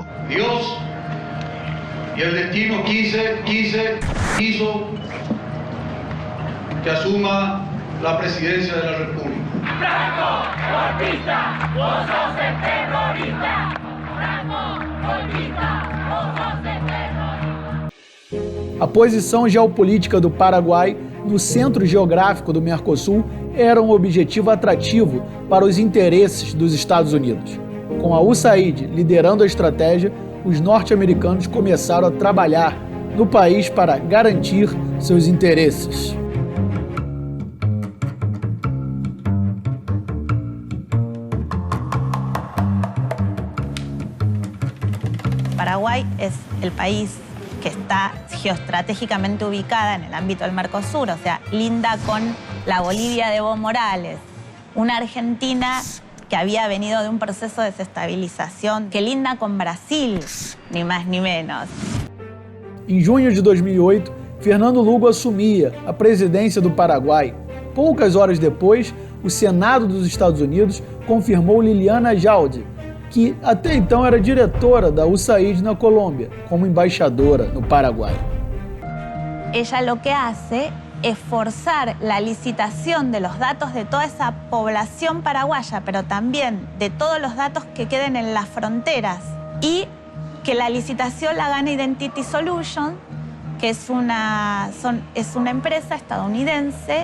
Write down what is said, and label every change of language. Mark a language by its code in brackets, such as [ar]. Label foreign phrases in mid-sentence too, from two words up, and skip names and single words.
[es] Dios y el destino quiso que asuma la presidencia de la República. ¡Franco, golpista! ¡Vos sos el terrorista! ¡Franco, golpista! ¡Vos sos el terrorista! [pt] A posição geopolítica do Paraguai no centro geográfico do Mercosul era um objetivo atrativo para os interesses dos Estados Unidos. Com a USAID liderando a estratégia, os norte-americanos começaram a trabalhar no país para garantir seus interesses. [es] Paraguay es el país que está geoestratégicamente ubicada en el ámbito del Mercosur, o sea, linda con la Bolivia de Evo Morales, una Argentina que había venido de un proceso de desestabilización, que linda con Brasil, ni más ni menos. [pt] Em junho de 2008, Fernando Lugo assumia a presidência do Paraguai. Poucas horas depois, o Senado dos Estados Unidos confirmou Liliana Jalde, que até então era diretora da USAID na Colômbia, como embaixadora no Paraguai. [es] Ella lo que hace es forzar la licitación de los datos de toda esa población paraguaya, pero también de todos los datos que queden en las fronteras, y que la licitación la gana Identity Solutions, que es una empresa estadounidense.